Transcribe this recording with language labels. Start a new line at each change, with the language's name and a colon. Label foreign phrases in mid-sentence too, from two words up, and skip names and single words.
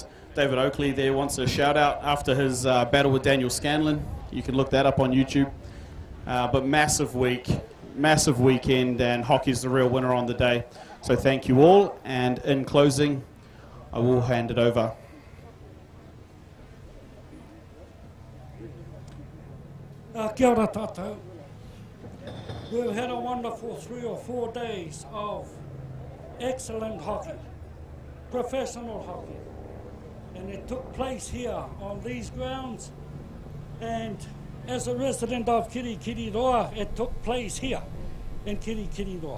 English: David Oakley there wants a shout out after his battle with Daniel Scanlon. You can look that up on YouTube. But massive week, massive weekend, and hockey's the real winner on the day. So thank you all, and in closing, I will hand it over.
Māori: Kia ora tātou.
English: We've had a wonderful 3 or 4 days of excellent hockey, professional hockey, and it took place here on these grounds, and as a resident of Kirikiriroa, it took place here in Kirikiriroa.